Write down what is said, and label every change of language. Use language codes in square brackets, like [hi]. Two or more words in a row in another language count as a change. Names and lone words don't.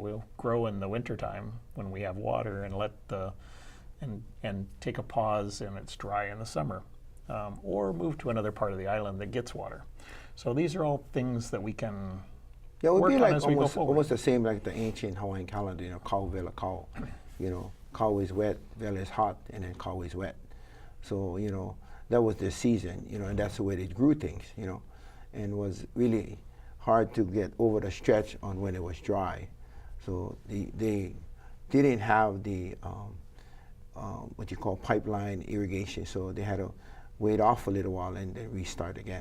[en] We'll grow in the winter time when we have water and and take a pause and it's dry in the summer, or move to another part of the island that gets water. So these are all things that we can it would work be on like as we go forward. almost the same like the ancient Hawaiian calendar. [haw] Kau, vela, kau. [en] Kau is wet, vela is hot, and then kau is wet. So that was the season. And that's the way they grew things. And it was really hard to get over the stretch on when it was dry. So they didn't have the what you call pipeline irrigation, so they had to wait off a little while and then restart again.